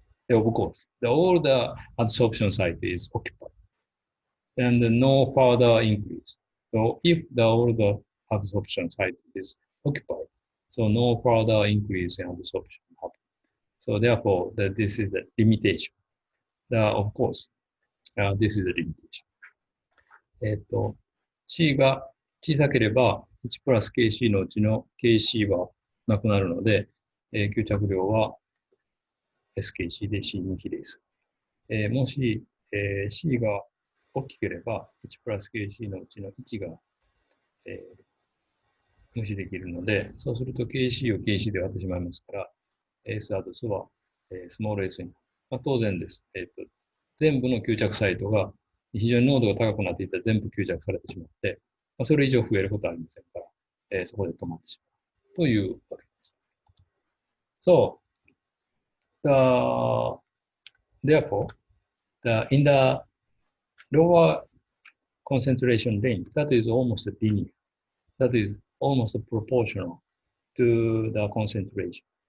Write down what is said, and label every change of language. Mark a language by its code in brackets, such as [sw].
[en] Of course, all the adsorption site is occupied, and no further increase. So if all the adsorption site is occupied, so no further increase in adsorption happens. So therefore, this is the limitation. Of course, this is the limitation. [ja] C が小さければ1プラス KC のうちの KC はなくなるので、吸着量は SKC で C に比例する。もし、C が大きければ1プラス KC のうちの1が、無視できるので、そうすると KC を KC で割ってしまいますから、S アドスは、スモール S になる。まあ、当然です。全部の吸着サイトが非常に濃度が高くなっていたら全部吸着されてしまって、まあ、それ以上増えることはありませんから、そこで止まってしまうというわけです。 [en] So, therefore, in the lower concentration range, that is almost linear. That is almost proportional to the concentration.